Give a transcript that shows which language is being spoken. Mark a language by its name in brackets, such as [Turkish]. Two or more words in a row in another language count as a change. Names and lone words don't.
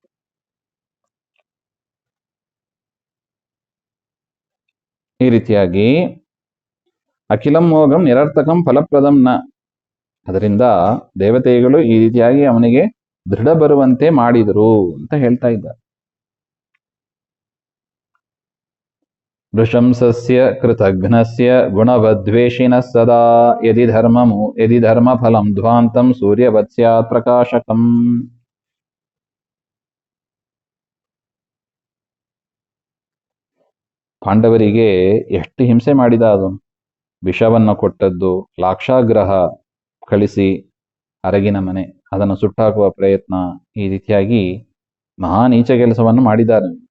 [Kannada] ಈ ರೀತಿಯಾಗಿ [Sanskrit] ಅಖಿಲಂ ಮೋಘಂ ನಿರರ್ಥಕಂ ಫಲಪ್ರದಂ ನ. [Kannada] ಅದರಿಂದ ದೇವತೆಗಳು ಈ ರೀತಿಯಾಗಿ ಅವನಿಗೆ ದೃಢ ಬರುವಂತೆ ಮಾಡಿದರು ಅಂತ ಹೇಳ್ತಾ ಇದ್ದಾರೆ. [Sanskrit] ನೃಶಂಸಸ್ಯ ಕೃತಘ್ನಸ್ಯ ಗುಣವದ್ವೇಷಿನ ಸದಾ ಯದಿ ಧರ್ಮ ಫಲಂ ಧ್ವಾಂತಂ ಸೂರ್ಯವತ್ ಸ್ಯಾತ್ ಪ್ರಕಾಶಕಂ. [Kannada] ಪಾಂಡವರಿಗೆ ಎಷ್ಟು ಹಿಂಸೆ ಮಾಡಿದ ಅದು. ವಿಷವನ್ನು ಕೊಟ್ಟದ್ದು, ಲಾಕ್ಷಾಗ್ರಹ ಕಳಿಸಿ ಅರಗಿನ ಮನೆ ಅದನ್ನು ಸುಟ್ಟಾಕುವ ಪ್ರಯತ್ನ, ಈ ರೀತಿಯಾಗಿ ಮಹಾ ನೀಚ ಕೆಲಸವನ್ನು ಮಾಡಿದ್ದಾರೆ.